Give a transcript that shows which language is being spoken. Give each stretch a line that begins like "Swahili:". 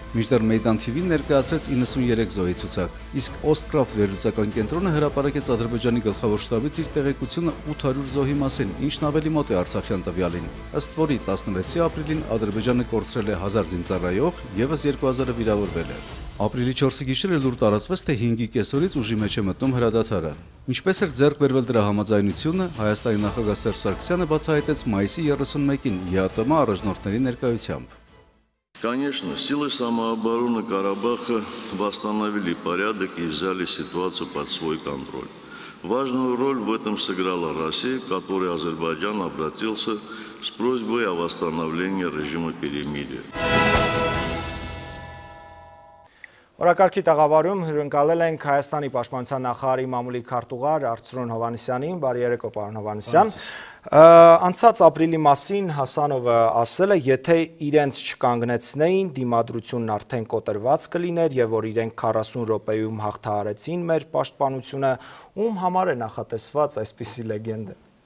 Armenian: Մինչդեռ Մեյդան TV-ն ներկայացրեց 93 զոհի ցուցակ, իսկ Օստկրաֆտ վերլուծական կենտրոնը հրապարակեց Ադրբեջանի գլխավոր շտաբից իր տեղեկությունը 800 զոհի մասին, ինչն ավելի մոտ է արցախյան տվյալին։ Ըստ որի 16 ապրիլին Ադրբեջանը կորցրել է 1000 զինծառայող, եւս 2000-ը վիրավորվել է։ Ապրիլի 4-ի գիշերը լուր տարածվեց, թե 5-ի կեսօրից ուժի մեջ է մտնում հրադադարը։ Ինչպես էր ձեռք բերվել դրա համաձայնությունը, Հայաստանի նախագահ Սերժ Սարգսյանը բացահայտեց մայիսի 31-ին ԵԱՏՄ առաջնորդների ներկայությամբ։
Russian: Конечно, силы самообороны Карабаха восстановили порядок и взяли ситуацию под свой контроль. Важную роль в этом сыграла Россия, к которой Азербайджан обратился с просьбой о восстановлении режима перемирия.
Armenian: Օրակարգի տաղավարում հյուրընկալել ենք Հայաստանի պաշտպանության նախարարի մամուլի քարտուղար Արծրուն Հովհաննիսյանին, բարի երեկո պարոն Հովհաննիսյան։ Անցած ապրիլի մասին Հասանովը ասել է, եթե իրենց չկանգնեցնեին, դիմադրությունն արդեն կոտրված կլիներ եւ որ իրենք 40 րոպեում հաղթահարեցին մեր պաշտպանությունը, ում համար է նախատեսված այսպիսի լեգենդը։